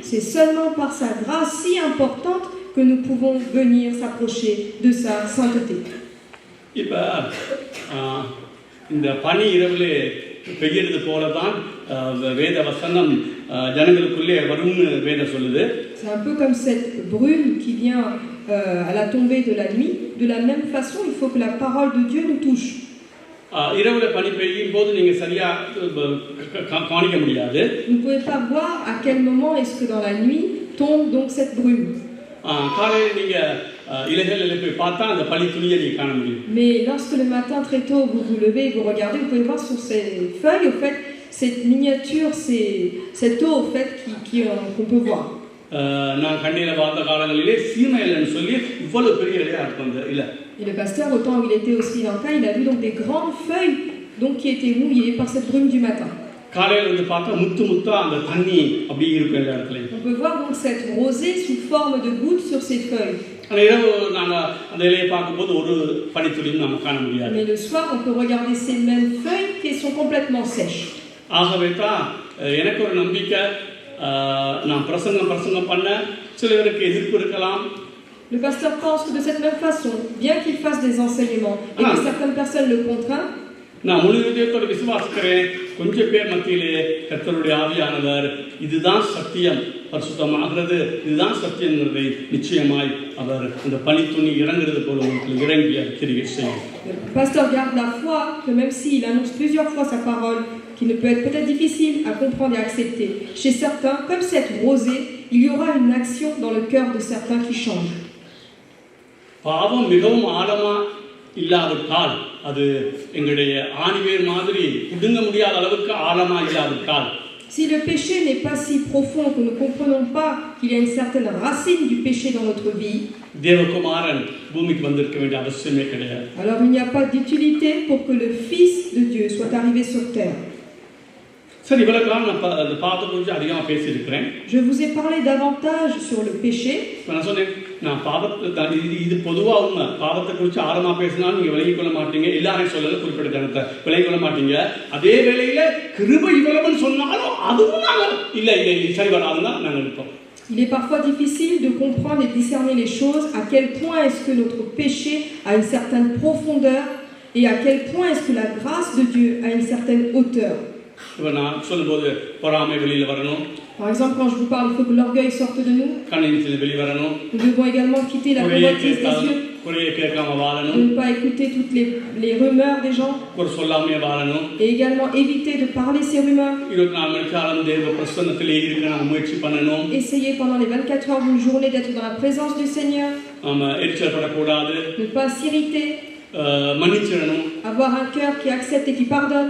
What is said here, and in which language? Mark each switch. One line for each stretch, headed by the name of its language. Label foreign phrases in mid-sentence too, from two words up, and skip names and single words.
French: C'est seulement par sa grâce si importante que nous pouvons venir s'approcher de sa sainteté.
Tamil: இப்ப இந்த பனி இரவிலே பெய்யறது போல தான் வேத வசனம் ஜனங்களுக்குள்ளே வரும்னு வேதம் சொல்லுது.
French: C'est un peu comme cette brume qui vient à la tombée de la nuit. De la même façon, il faut que la parole de Dieu nous touche.
Tamil: இரவுல பனி பெய்யும் போது நீங்க சரியா காணிக்க முடியாது.
French: Vous ne pouvez pas voir à quel moment est-ce que dans la nuit tombe donc cette brume.
Tamil: காலையில நீங்க இலைகளில் போய் பார்த்தா அந்த பனி துளியை நீங்க காண முடியும்.
French: Mais lorsque le matin très tôt vous vous levez et vous regardez, vous pouvez voir sur ces feuilles au fait cette miniature, cette eau au fait qu'on peut voir.
Tamil: நான் கண்ணில பார்த்த காலங்களிலே சீமையிலன்னு சொல்லி இவ்வளவு பெரிய இலையா இருக்கும் அந்த இலை.
French: Et le pasteur, au temps où il était au Sri Lanka, il a vu donc des grandes feuilles donc, qui étaient mouillées par cette brume du matin.
Tamil: காலையில வந்து பார்த்தா முத்து முத்தா அந்த தண்ணி அப்படியே இருக்கும் எல்லா இடத்துலயும்.
French: On peut voir donc cette rosée sous forme de gouttes sur ces feuilles.
Tamil: அந்த இரவு நாங்க அந்த இலையை பார்க்கும்போது ஒரு பனித்துளியும் நாம காண முடியாது.
French: Mais le soir, on peut regarder ces mêmes feuilles qui sont complètement sèches.
Tamil: ஆகவே தான் எனக்கு ஒரு நம்பிக்கை நான் பிரசங்கம் பண்ண சிலருக்கு எதிர்ப்பு இருக்கலாம்
French: Le pasteur pense que de cette même façon, bien qu'il fasse des enseignements et que certaines personnes le contraignent,
Tamil: நான் முழு இதயத்தோடு விசுவாசிக்கிறேன். கொஞ்சம் பேர் மத்தியிலே கர்த்தருடைய ஆவியானவர் இதுதான் சத்தியம், பரிசுத்தமாகிறது இதுதான் சத்தியம்ங்கிறதை நிச்சயமாய் அவர் அந்த பனித்துணி இறங்குறது போல உங்களுக்கு இறங்கி கிரியை செய்யும்.
French: le pasteur garde la foi que même s'il annonce plusieurs fois sa parole, qui ne peut être peut-être difficile à comprendre et à accepter, chez certains, comme cette rosée, il y aura une action dans le cœur de certains qui change.
Tamil: பாவம் மிகவும் ஆழமா இல்லாவிட்டால், அது எங்களுடைய ஆணிவேர் மாதிரி புடுங்க முடியாத அளவுக்கு ஆழமா இல்லாவிட்டால்,
French: si le péché n'est pas si profond que nous ne comprenons pas qu'il y a une certaine racine du péché dans notre vie,
Tamil: தேவகுமாரன் பூமிக்கு வந்திருக்க வேண்டிய அவசியமே கிடையாது.
French: alors il n'y a pas d'utilité pour que le Fils de Dieu soit arrivé sur terre.
Tamil: சரி, இவ்வளவு காலம் நான் அந்த பாவத்தை குறித்து அதிகமாக பேசியிருக்கிறேன்.
French: Je vous ai parlé davantage sur le péché.
Tamil: நான் சொன்னேன், நான் பாவத்தை இது பொதுவாக உண்மை. பாவத்தை குறித்து ஆழமாக பேசினாலும் நீங்கள் விளங்கிக் கொள்ள மாட்டீங்க. எல்லாரையும் சொல்லல, குறிப்பிட்ட ஜனத்தை விளங்கிக் கொள்ள மாட்டீங்க. அதே வேளையில கிருபை இவ்வளவுன்னு சொன்னாலும் அதுவும் நாங்கள் இல்லை சரி வராதுன்னா நாங்கள் இருப்போம்.
French: Il est parfois difficile de comprendre et discerner les choses, à quel point est-ce que notre péché a une certaine profondeur et à quel point est-ce que la grâce de Dieu a une certaine hauteur.
Tamil: இப்போ நான் சொல்லும்போது பொறாமை வெளியில் வரணும்.
French: Par exemple, quand je vous parle, il faut que l'orgueil sorte de nous.
Tamil: கண்ணினிச்சல் வெளியே வரணும்.
French: Nous devons également quitter la convoitise des yeux.
Tamil: குறையை கேட்காம வாழணும்.
French: De ne pas écouter toutes les rumeurs des gens.
Tamil: ஒரு சொல்லாமையே வாழணும்.
French: Et également éviter de parler ces rumeurs.
Tamil: 24 மணி நேரம் தேவ பிரசன்னத்திலே இருக்க நாம் முயற்சி பண்ணணும்.
French: Essayez pendant les 24 heures d'une journée d'être dans la présence du Seigneur.
Tamil: ஆமா, எரிச்சல் படக்கூடாது.
French: Ne pas s'irriter.
Tamil: மன்னிச்சிடணும்.
French: Avoir un cœur qui accepte et qui pardonne.